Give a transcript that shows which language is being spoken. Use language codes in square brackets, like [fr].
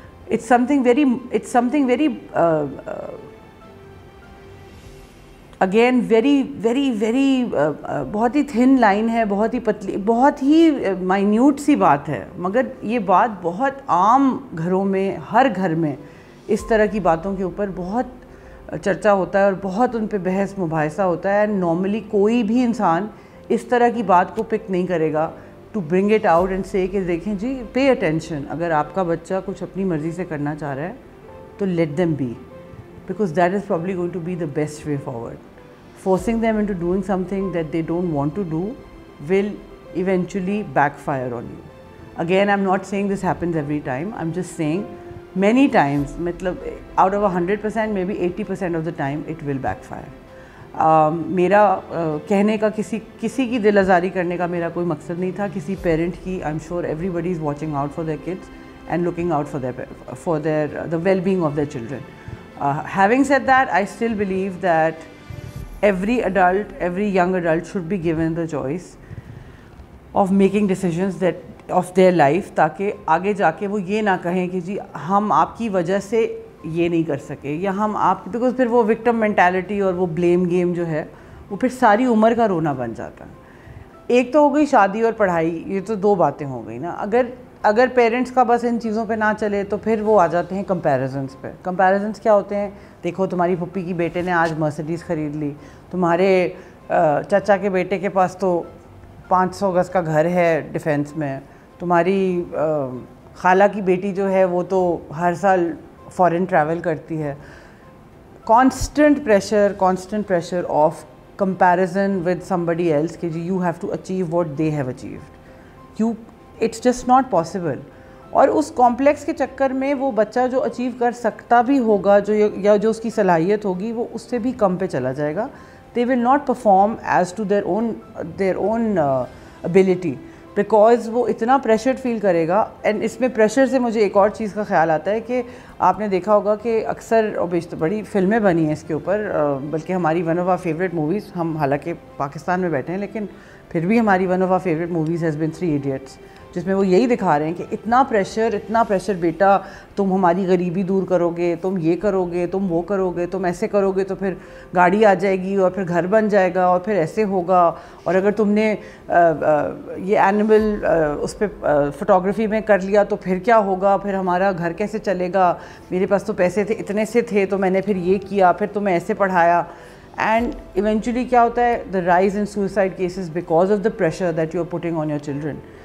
[en] it's something very again very [ur] بہت ہی تھن line ہے, بہت ہی پتلی, بہت ہی مائنیوٹ سی بات ہے, مگر یہ بات بہت عام گھروں میں, ہر گھر میں اس طرح کی باتوں کے اوپر بہت چرچا ہوتا ہے اور بہت ان پہ بحث مباحثہ ہوتا ہے. نارملی کوئی بھی انسان اس طرح کی بات کو پک نہیں کرے گا [en] to bring it out and سے [ur] کہ دیکھیں جی پے اٹینشن, اگر آپ کا بچہ کچھ اپنی مرضی سے کرنا چاہ رہا ہے تو [en] Let them be, because that is probably going to be the best way forward. Forcing them into doing something that they don't want to do will eventually backfire on you. Again, I'm not saying this happens every time, I'm just saying many times, matlab out of 100%, maybe 80% of the time it will backfire. [ur] میرا کہنے کا کسی کی دل آزاری کرنے کا میرا کوئی مقصد نہیں تھا, کسی پیرنٹ کی. [en] I'm sure everybody is watching out for their kids and looking out for the well-being of their children. Having said that, I still believe that every adult, every young adult should be given the choice of making decisions that of their life, [ur] تاکہ آگے جا کے وہ یہ نہ کہیں کہ جی ہم آپ کی وجہ سے یہ نہیں کر سکے, یا ہم آپ, بیکاز پھر وہ وکٹم مینٹیلٹی اور وہ بلیم گیم جو ہے وہ پھر ساری عمر کا رونا بن جاتا ہے. ایک تو ہو گئی شادی اور پڑھائی, یہ تو دو باتیں ہو گئی نا. اگر پیرنٹس کا بس ان چیزوں پہ نہ چلے تو پھر وہ آ جاتے ہیں کمپیریزنس پہ. کمپیریزنس کیا ہوتے ہیں, دیکھو تمہاری پھپھی کی بیٹے نے آج مرسیڈیز خرید لی, تمہارے چچا کے بیٹے کے پاس تو 500 گز کا گھر ہے ڈیفینس میں, تمہاری خالہ کی بیٹی جو ہے وہ تو ہر سال فورن ٹریول کرتی ہے. [en] Constant pressure of comparison with somebody else کہ جی you have to achieve what they have achieved. It's just not possible. [ur] اور اس کمپلیکس کے چکر میں وہ بچہ جو اچیو کر سکتا بھی ہوگا یا جو اس کی صلاحیت ہوگی وہ اس سے بھی کم پہ چلا جائے گا. [en] They will not perform as to their own ability because [ur] وہ اتنا پریشرڈ فیل کرے گا. اینڈ اس میں پریشر سے مجھے ایک اور چیز کا خیال آتا ہے کہ آپ نے دیکھا ہوگا کہ اکثر اور بیشتر بڑی فلمیں بنی ہیں اس کے اوپر, بلکہ ہماری [en] one of our favourite movies, [ur] ہم حالانکہ پاکستان میں بیٹھے ہیں لیکن پھر بھی ہماری one of are favourite movies has been 3 Idiots, جس میں وہ یہی دکھا رہے ہیں کہ اتنا پریشر بیٹا، تم ہماری غریبی دور کرو گے، تم یہ کرو گے، تم وہ کرو گے، تم ایسے کرو گے تو پھر گاڑی آ جائے گی اور پھر گھر بن جائے گا اور پھر ایسے ہوگا، اور اگر تم نے یہ اینیمل اس پہ فوٹوگرافی میں کر لیا تو پھر کیا ہوگا، پھر ہمارا گھر کیسے چلے گا، میرے پاس تو پیسے تھے اتنے سے تھے تو میں نے پھر یہ کیا، پھر تمہیں ایسے پڑھایا. اینڈ ایونچولی کیا ہوتا ہے، [en] the rise in suicide cases because of the pressure that you are putting on your children.